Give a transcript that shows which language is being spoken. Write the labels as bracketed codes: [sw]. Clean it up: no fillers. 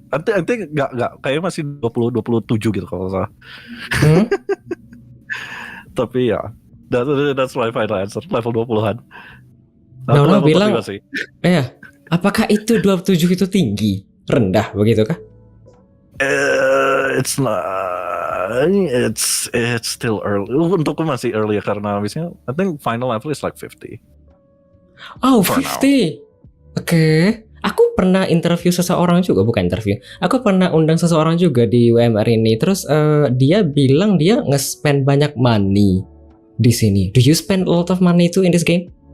[id] Nanti enggak kayaknya masih 27 gitu kalau salah. [en] Tapi ya, that's my final answer, level 20-an. [id] Nano bilang, apakah itu 27 itu tinggi? Rendah begitu kah? [en] It's not. It's still early. [id] Untukku masih [en] early [id] karena habisnya [en] I think final level is like 50. Oh, 50. Oke. [id] Aku pernah interview seseorang juga, bukan interview. Aku pernah undang seseorang juga di WMR ini. Terus dia bilang dia nge-spend banyak money di sini. [en] Do you spend a lot of money too in this game?